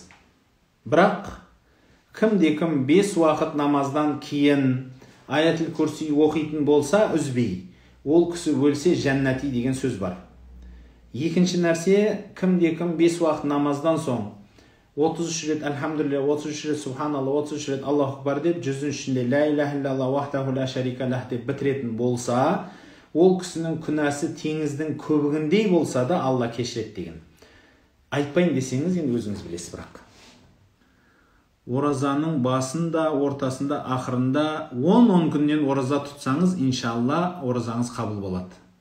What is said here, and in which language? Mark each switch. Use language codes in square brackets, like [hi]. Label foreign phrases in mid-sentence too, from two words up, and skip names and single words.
[kk] Бірақ кім 5 уақыт намаздан кейін [ar] آية الكرسي [kk] оқитын болса, үзбей, ол кісі өлсе жәннати деген сөз бар. Екінші нәрсе, кім 5 уақыт намаздан соң 33 рет әлхамдулилля, 33 рет субханалла, 33 рет [ar] الله أكبر [kk] деп, 100-шінде [ar] لا إله إلا الله وحده لا شريك له [kk] деп бітіретін болса, ол кісінің күнәсі теңіздің көбігіндей болса да Алла кешіреді деген. Айтпайын десеңіз, енді өзіңіз білесіз. Бірақ оразаның басында, ортасында, ақырында 10 күннен ораза тұтсаңыз, иншалла оразаңыз қабыл болады.